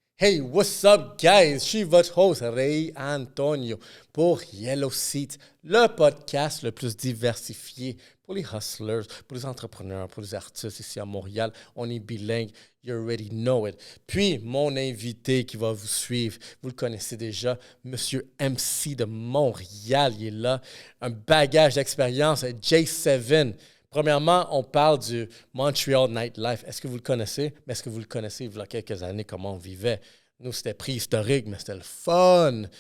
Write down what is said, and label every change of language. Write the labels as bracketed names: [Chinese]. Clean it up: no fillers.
[English] Hey, what's up, guys? [French] Je suis votre host, Ray Antonio, pour Yellow Seat, le podcast le plus diversifié pour les hustlers, pour les entrepreneurs, pour les artistes ici à Montréal. On est bilingue, [English] you already know it. [French] Puis, mon invité qui va vous suivre, vous le connaissez déjà, Monsieur MC de Montréal, il est là. Un bagage d'expérience, J7. Premièrement, on parle du Montreal Nightlife. Est-ce que vous le connaissez? Mais est-ce que vous le connaissez il y a quelques années, comment on vivait? Nous, c'était préhistorique, mais c'était le fun.